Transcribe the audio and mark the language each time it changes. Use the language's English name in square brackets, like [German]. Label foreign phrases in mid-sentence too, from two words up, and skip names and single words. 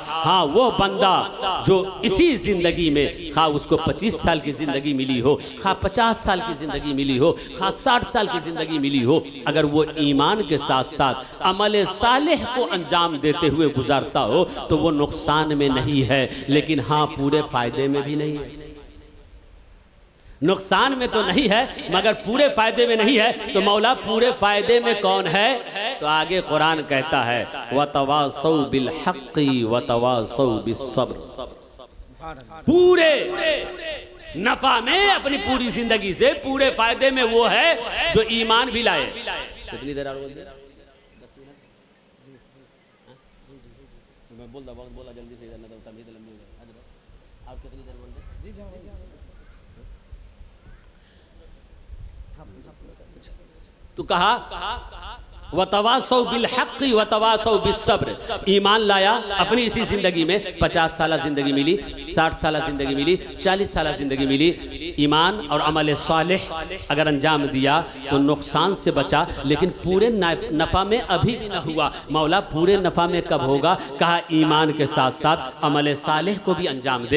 [Hindi] हाँ, वो बंदा जो इसी जिंदगी में, खा उसको 25 साल की जिंदगी मिली हो, खा 50 साल की जिंदगी मिली हो, खा 60 साल की जिंदगी मिली हो, अगर वो ईमान के साथ साथ अमल सालेह को अंजाम देते हुए गुजारता हो तो वो नुकसान में नहीं है, लेकिन हाँ पूरे फायदे में भी नहीं है। नुकसान में तो नहीं है, मगर पूरे फायदे में नहीं है। तो मौला पूरे फायदे में कौन है? तो आगे कुरान कहता है [Arabic] وتواصوا بالحق وتواصوا بالصبر. [Hindi] पूरे नफा में, अपनी पूरी जिंदगी से पूरे फायदे में वो है जो ईमान भी लाए। कितनी देर बोला जल्दी से, आप कितनी देर बोल रहे? तो कहा [Arabic] وتواصوا بالحق وتواصوا بالصبر. [Hindi] ईमान लाया, अपनी इसी जिंदगी में 50 साल जिंदगी मिली, 60 साल जिंदगी मिली, 40 साल जिंदगी मिली। ईमान और अमल सालेह अगर अंजाम दिया तो नुकसान से बचा, लेकिन पूरे नफ़ा में अभी भी न हुआ। मौला पूरे नफ़ा में कब होगा? कहा ईमान के साथ साथ अमल सालेह को भी अंजाम दे।